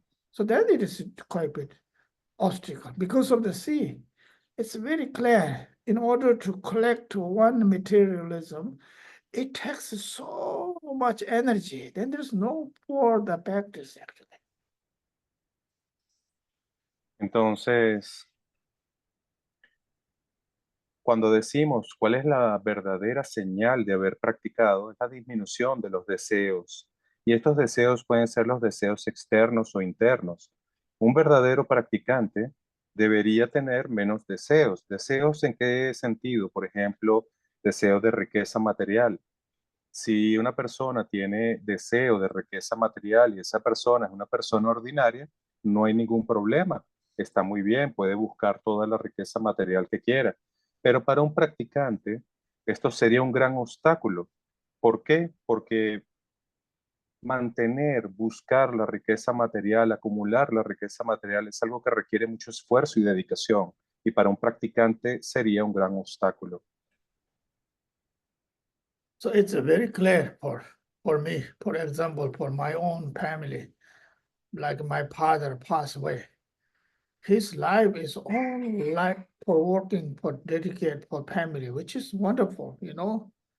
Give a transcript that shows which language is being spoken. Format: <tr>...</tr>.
<en>So then it is quite a bit obstacle because of the sea. It's very clear. In order to collect one materialism, it takes so much energy. Then there's no for the practice actually.</en> <es>Entonces, cuando decimos cuál es la verdadera señal de haber practicado, es la disminución de los deseos. Y estos deseos pueden ser los deseos externos o internos. Un verdadero practicante debería tener menos deseos. ¿Deseos en qué sentido? Por ejemplo, deseos de riqueza material. Si una persona tiene deseo de riqueza material y esa persona es una persona ordinaria, no hay ningún problema. Está muy bien, puede buscar toda la riqueza material que quiera. Pero para un practicante, esto sería un gran obstáculo. ¿Por qué? Porque mantener, buscar la riqueza material, acumular la riqueza material es algo que requiere mucho esfuerzo y dedicación. Y para un practicante sería un gran obstáculo.</es> <en>So it's very clear for me, for example, for my own family, like my father passed away. His life is all life for working, for dedicate for family, which is wonderful, you know.</en>